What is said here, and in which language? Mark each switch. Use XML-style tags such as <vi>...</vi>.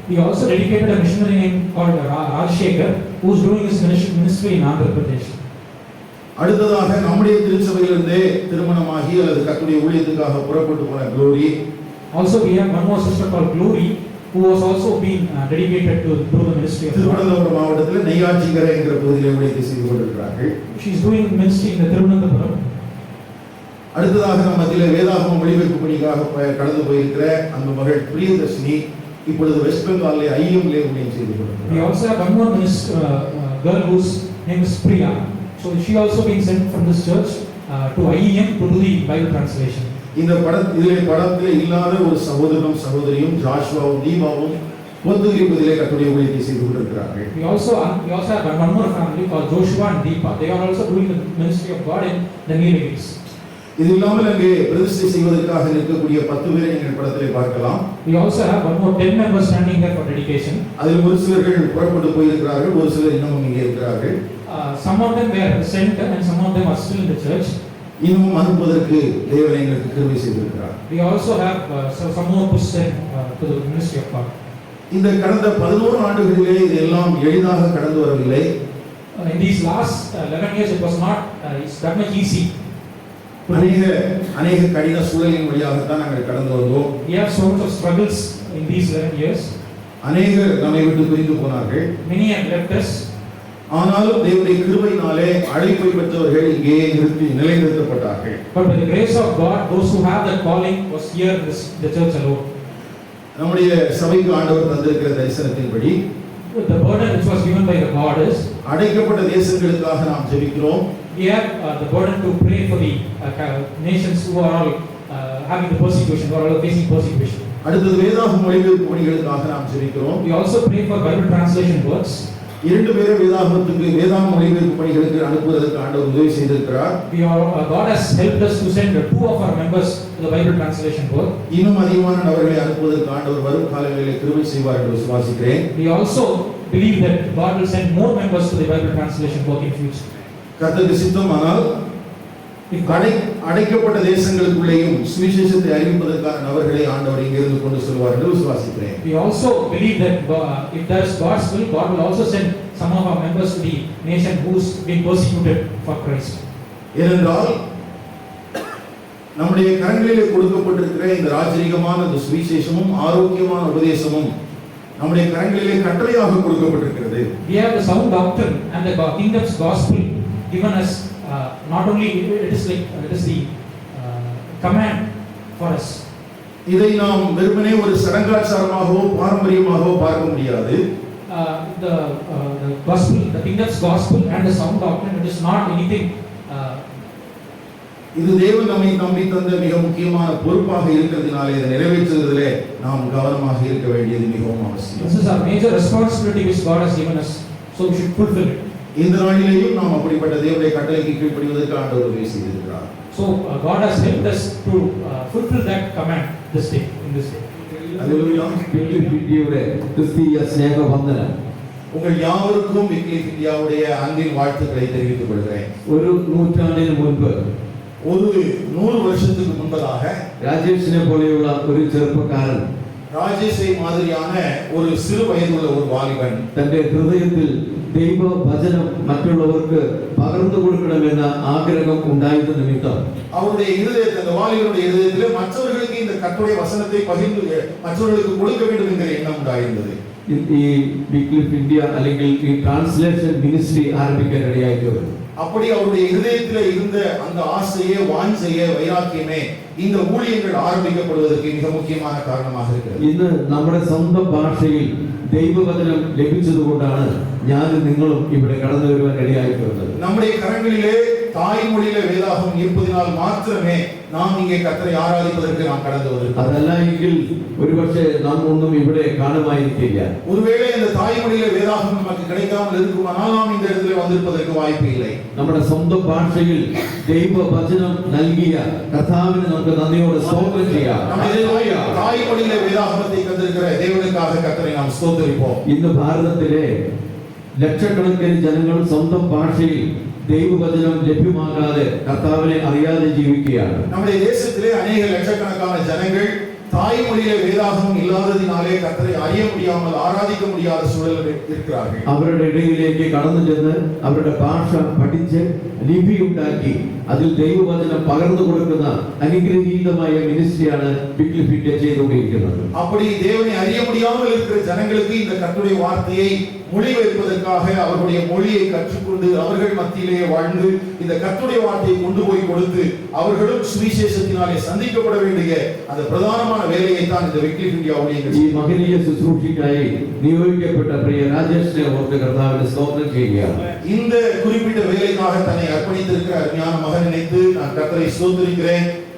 <en>We also dedicated a missionary name called Rajshekhar, who is doing his ministry in Andhra Pradesh.</en> <ta>அடுத்ததாக நம்முடைய திருச்சபையிலிருந்தே திருமணமாகி அல்லது கர்த்தருடைய ஊழியத்துக்காக புறப்பட்டு போன glory.</ta> <en>Also we have one more sister called Glory, who was also being dedicated to the ministry of God.</en> <ta>Thiruvananthapuram மாவட்டத்தில் நெய்யாற்றிங்கரை என்கிற பகுதியிலே ஊழியத்தை செய்து கொண்டிருக்கிறார்கள்.</ta> <en>She is doing ministry in the Tirunelveli.</en> <ta>அடுத்ததாக நம்ம மத்தியிலே வேதாகம மொழிபெயர்ப்பு பணிக்காக கடந்து போயிருக்கிற அந்த மகள் பிரியதர்ஷினி இப்பொழுது வெஸ்ட் பெங்காலிலே ஐஎம்லே ஊழியம் செய்து</ta> <en>We</en> <ta>கொண்டிருக்கிறார்.</ta> <en>also have one more girl whose name is Priya. So she also being sent from this church to IEM to do the Bible translation.</en> <ta>இந்த படத்திலே இல்லாத ஒரு சகோதரனும் சகோதரியும் ஜாஷுவாவும் தீபாவும் பொதுகிரிப்பதிலே கர்த்தருடைய ஊழியத்தை செய்து கொண்டிருக்கிறார்கள்.</ta> <en>We also have one more family called Joshua and Deepa. They are also doing the ministry of God in the Nilgiris.</en> <ta>இது இல்லாமல் அங்கே பிரதிஷ்டை செய்வதற்காக இருக்கக்கூடிய 10 பேரை நீங்கள் படத்திலே பார்க்கலாம்.</ta> <en>We also have one more 10 members standing there for dedication.</en> <ta>அதில் ஒரு சிலர்கள் புறப்பட்டு போயிருக்கிறார்கள், ஒரு சிலர் இன்னமும் இங்கே இருக்கிறார்கள்.</ta> <en>Some of them were sent and some of them are still in the church.</en> <ta>இன்னமும் அனுப்புவதற்கு தேவன் எங்களுக்கு கிருபை செய்திருக்கிறார்.</ta> <en>We also have some more to send to the ministry of God.</en> <ta>இந்த கடந்த 11 ஆண்டுகளிலே இதெல்லாம் எளிதாக கடந்து வரவில்லை.</ta> <en>In these last 11 years it was not it's that much easy.</en> <ta>அநேக கடின சூழலின் வழியாகத்தான் நாங்கள் கடந்து வந்தோம்.</ta> <en>We have so much of struggles in these 11 years.</en> <ta>அநேகர் நம்மை விட்டு பிரிந்து போனார்கள்.</ta> <en>Many have left us.</en> <ta>ஆனாலும் தேவனுடைய கிருபையினாலே அழைப்பை பெற்றவர்கள் இங்கே நிலைநிறுத்தப்பட்டார்கள்.</ta> <en>But by the grace of God, those who have that calling was here in the church alone.</en> <ta>நம்முடைய சபைக்கு ஆண்டவர் தந்திருக்கிற தரிசனத்தின்படி</ta> <en>The burden which was given by the God is</en> <ta>அடைக்கப்பட்ட தேசங்களுக்காக நாம் ஜெபிக்கிறோம்.</ta> <en>we have the burden to pray for the nations who are all having the persecution, who are all facing persecution.</en> <ta>அடுத்தது வேதாகம மொழிபெயர்ப்பு பணிகளுக்காக நாம் ஜெபிக்கிறோம்.</ta> <en>We also pray for Bible translation works.</en> <ta>இரண்டு பேரை வேதாகம மொழிபெயர்ப்பு பணிகளுக்கு அனுப்புவதற்கு ஆண்டவர் உதவி செய்திருக்கிறார்.</ta> <en>God has helped us to send 2 of our members to the Bible translation work.</en> <ta>இன்னும் அதிகமான நபர்களை அனுப்புவதற்கு ஆண்டவர் வரும் காலங்களில் கிருபை செய்வார் என்று விசுவாசிக்கிறேன்.</ta> <en>We also believe that God will send more members to the Bible translation work in future.</en> <ta>கர்த்தருக்கு சித்தமானால் அடைக்கப்பட்ட தேசங்களுக்குள்ளேயும் சுவிசேஷத்தை அறிவிப்பதற்கான நபர்களை ஆண்டவர் இங்கிருந்து கொண்டு செல்வார் என்று விசுவாசிக்கிறேன்.</ta> <en>We also believe that if there is God's will, God will also send some of our members to the nation who's been persecuted for Christ.</en> <ta>ஏனென்றால் நம்முடைய கரங்களிலே கொடுக்கப்பட்டிருக்கிற இந்த ராஜரீகமான இந்த சுவிசேஷமும் ஆரோக்கியமான உபதேசமும் நம்முடைய கரங்களிலே கட்டளையாக கொடுக்கப்பட்டிருக்கிறது.</ta> <en>We have the sound doctrine and the kingdom's gospel given us. Not only it is the command for us.</en> <ta>இதை நாம் வெறுமனே ஒரு சடங்காச்சாரமாகவோ பாரம்பரியமாகவோ பார்க்க முடியாது.</ta> <en>The gospel, the kingdom's gospel and the sound doctrine, it is not anything.</en> <ta>இது தேவன் நம்மை நம்பி தந்த மிக முக்கியமான பொறுப்பாக இருக்கிறதுனாலே இதை நிறைவேற்றுவதிலே நாம் கவனமாக இருக்க வேண்டியது மிகவும் அவசியம்.</ta> <en>This is our major responsibility which God has given us, so we should fulfill it.</en> <ta>இந்த நாளிலேயும் நாம் அப்படிப்பட்ட தேவனுடைய கட்டளைக்கு கீழ்ப்படிவதற்கு ஆண்டவர் உதவி செய்திருக்கிறார்.</ta> <en>So God has helped us to fulfill that command this day, in this day.</en> <ta>அல்லேலூயா. விக்கிலிபிட்டியுடைய கிறிஸ்தீய ஸ்நேக வந்தனம். உங்கள் யாவருக்கும் விக்கிலிபிட்டியாவுடைய அன்பின் வாழ்த்துக்களை தெரிவித்துக் கொள்கிறேன்.</ta> <ml>ஒரு நூற்றாண்டிന് മുൻപ്</ml> <ta>ஒரு 100 வருஷத்துக்கு முன்பதாக</ta> <ml>രാജേഷിനെ പോലെയുള്ള ഒരു ചെറുപ്പക്കാരൻ</ml> <ta>ராஜேஷை மாதிரியான ஒரு சிறு வயதுள்ள ஒரு வாலிபன்</ta> <ml>തന്റെ ഹൃദയത്തിൽ ദൈവ വചനം മറ്റുള്ളവർക്ക് പകർന്നു കൊടുക്കണമെന്ന ആഗ്രഹം ഉണ്ടായത് നിമിത്തം</ml> <ta>அவருடைய இருதயத்தில், அந்த வாலிபனுடைய இருதயத்திலே மற்றவர்களுக்கு இந்த கர்த்தருடைய வசனத்தை பகிர்ந்து மற்றவர்களுக்கு கொடுக்க வேண்டும் என்கிற எண்ணம் உண்டாயிருந்தது.</ta> <ml>ഈ വിക്ലിഫ് ഇന്ത്യ അല്ലെങ്കിൽ ഈ ട്രാൻസ്ലേഷൻ മിനിസ്ട്രി ആരംഭിക്കാൻ ഇടയായിട്ട്</ml> <ta>அப்படி அவருடைய இருதயத்திலே இருந்த அந்த ஆசையே, வாஞ்சையே, வைராக்கியமே இந்த ஊழியங்கள் ஆரம்பிக்கப்படுவதற்கு மிக முக்கியமான காரணமாக இருக்கிறது.</ta> <ml>ഇന്ന് നമ്മുടെ സ്വന്തം ഭാഷയിൽ ദൈവവചനം ലഭിച്ചതുകൊണ്ടാണ് ഞാനും നിങ്ങളും ഇവിടെ കടന്നു വരുവാൻ ഇടയായിട്ടുള്ളത്.</ml> <ta>நம்முடைய கரங்களிலே தாய்மொழியில வேதாகம் இருப்பதினால் மாத்திரமே நாம் இங்கே கர்த்தரை ஆராதிப்பதற்கு நாம் கடந்து வருகிறோம்.</ta> <ml>അതല്ല എങ്കിൽ ഒരുപക്ഷെ നാം ഒന്നും ഇവിടെ കാണുമായിരിക്കില്ല.</ml> <ta>ஒருவேளை இந்த தாய்மொழியில வேதாகம் நமக்கு கிடைக்காமல் இருக்குமானால் நாம் இந்த இடத்துல வந்திருப்பதற்கு வாய்ப்பு இல்லை.</ta> <ml>നമ്മുടെ സ്വന്തം ഭാഷയിൽ ദൈവവചനം നൽകിയ കർത്താവിന് നമുക്ക് നന്ദിയോടെ സ്തോത്രം ചെയ്യാം.</ml> <ta>தாய்மொழியில வேதாகமத்தை தந்திருக்கிற தேவனுக்காக கர்த்தரை நாம் ஸ்தோத்திரிப்போம்.</ta> <ml>ഇന്ന് ഭാരതത്തിലെ ലക്ഷക്കണക്കിന് ജനങ്ങൾ സ്വന്തം ഭാഷയിൽ ദൈവവചനം ലഭ്യമാകാതെ കർത്താവിനെ അറിയാതെ ജീവിക്കുകയാണ്.</ml> <ta>நம்முடைய தேசத்திலே அநேக லட்சக்கணக்கான ஜனங்கள் தாய்மொழியில வேதாகமம் இல்லாததினாலே கர்த்தரை அறிய முடியாமல் ஆராதிக்க முடியாத சூழலில் இருக்கிறார்கள்.</ta> <ml>അവരുടെ ഇടയിലേക്ക് കടന്നു ചെന്ന് അവരുടെ ഭാഷ പഠിച്ച് ലിപി ഉണ്ടാക്കി അതിൽ ദൈവവചനം പകർന്നു കൊടുക്കുന്ന അനുഗ്രഹീതമായ മിനിസ്ട്രിയാണ് വിക്ലിഫ് ഇന്ത്യ ചെയ്തുകൊണ്ടിരിക്കുന്നത്.</ml> <ta>அப்படி தேவனை அறிய முடியாமல் இருக்கிற ஜனங்களுக்கு இந்த கர்த்தருடைய வார்த்தையை மொழிபெயர்ப்பதற்காக அவர்களுடைய மொழியை கற்றுக்கொண்டு அவர்கள் மத்தியிலே வாழ்ந்து இந்த கர்த்தருடைய வார்த்தையை கொண்டு போய் கொடுத்து அவர்களும் சுவிசேஷத்தினாலே சந்திக்கப்பட வேண்டிய அந்த பிரதானமான வேலையை தான் இந்த விக்லிஃப் இந்தியா ஊழியர்கள்</ta> <ml>ഈ മഹനീയ ശുശ്രൂഷയ്ക്കായി നിയോഗിക്കപ്പെട്ട പ്രിയ രാജേഷിനെ ഓർത്ത് കർത്താവിനെ സ്തോത്രം ചെയ്യുകയാണ്.</ml> <ta>இந்த குறிப்பிட்ட வேலைக்காக தன்னை அர்ப்பணித்திருக்கிற அருமையான மகன் நினைத்து நான் கர்த்தரை ஸ்தோத்திரிக்கிறேன்.</ta>